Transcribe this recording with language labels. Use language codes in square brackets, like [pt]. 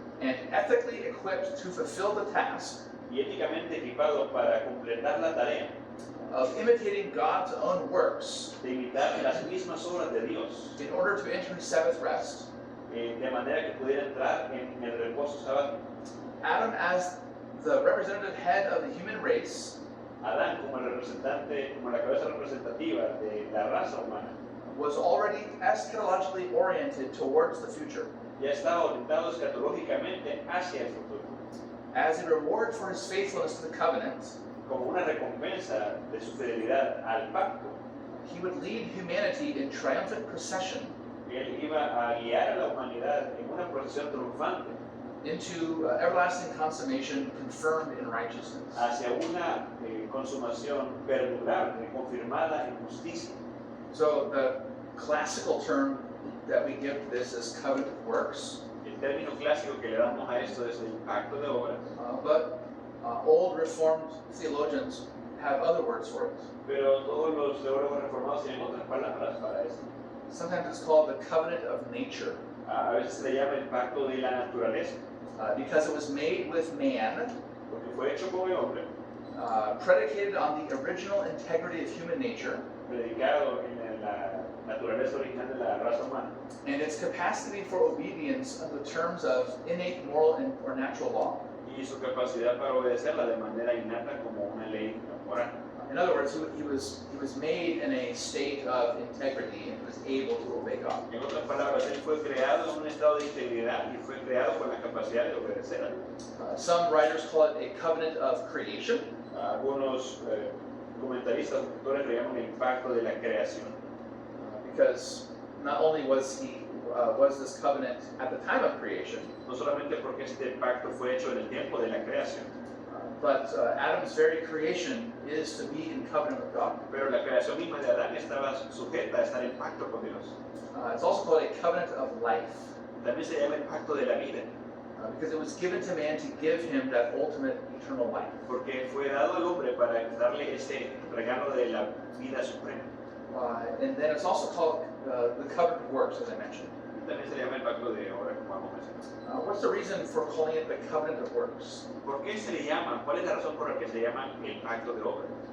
[en] and ethically equipped to fulfill the task [es] y éticamente equipado para completar la tarea [en] of imitating God's own works [es] de imitar las mismas obras de Dios, [en] in order to enter his Sabbath rest. [es] de manera que pudiera entrar en el reposo sabático. [en] Adam, as the representative head of the human race, [es] Adán, como el representante, como la cabeza representativa de la raza humana, [en] was already eschatologically oriented towards the future. [es] ya estaba orientado escatológicamente hacia el futuro, [en] As a reward for his faithfulness to the covenant, [es] como una recompensa de su fidelidad al pacto. [en] he would lead humanity in triumphant procession [es] Él iba a guiar a la humanidad en una procesión triunfante [en] into everlasting consummation confirmed in righteousness. [es] hacia una consumación perdurable, confirmada en justicia. [en] So the classical term that we give this is covenant of works, [es] El término clásico que le damos a esto es el pacto de obras, [en] but old Reformed theologians have other words for it. [es] pero todos los teólogos reformados tienen otras palabras para esto. [en] Sometimes it's called the covenant of nature, [es] A veces se le llama el pacto de la naturaleza, [en] because it was made with man, [es] porque fue hecho con el hombre, [en] predicated on the original integrity of human nature [es] predicado en la naturaleza original de la raza humana, [en] and its capacity for obedience under the terms of innate moral or natural law. [es] y su capacidad para obedecerla de manera innata como una ley moral. [en] In other words, he was made in a state of integrity and was able to obey God. [es] En otras palabras, él fue creado en un estado de integridad y fue creado con la capacidad de obedecer a Dios. [en] Some writers call it a covenant of creation, [es] Algunos comentaristas, autores le llaman el pacto de la creación, [en] because not only was this covenant at the time of creation, [es] no solamente porque este pacto fue hecho en el tiempo de la creación, [en] but Adam's very creation is to be in covenant with God. [es] pero la creación misma de Adán estaba sujeta a estar en pacto con Dios. [en] It's also called a covenant of life, [es] También se llama el pacto de la vida, [en] because it was given to man to give him that ultimate eternal life. [es] porque fue dado al hombre para darle ese regalo de la vida suprema. [en] And then it's also called the covenant of works, as I mentioned. [es] También se llama el pacto de obra, como vamos a mencionar. [en] What's the reason for calling it the covenant of works? [es] ¿Por qué se le llama? ¿Cuál es la razón por la que se llama el pacto de obra?